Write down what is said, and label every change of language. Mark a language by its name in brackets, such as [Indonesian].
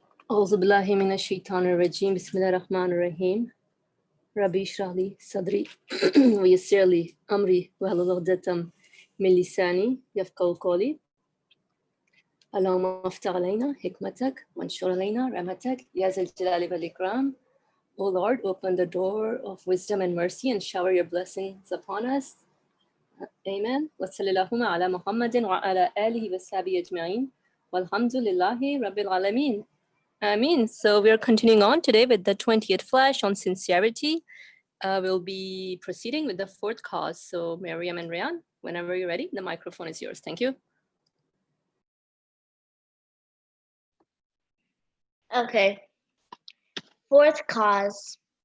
[Arabic] أعوذ بالله من الشيطان الرجيم بسم الله الرحمن الرحيم ربي اشرح لي صدري ويسر لي أمري واحلل عقدة من لساني يفقهوا قولي اللهم افتح علينا حكمتك وانشر علينا رحمتك يا ذا الجلال والإكرام. [English] O Lord, open the door of wisdom and mercy and shower your blessings upon us. Amen. [Arabic] وصلى اللهم على محمد وعلى آله وصحبه أجمعين والحمد لله رب العالمين. Amin. [English] So we are continuing on today with the 20th Flash on sincerity. We'll be proceeding with the fourth cause. So Miriam and Rayan, whenever you're ready, the microphone is yours. Thank you. Okay. Fourth cause.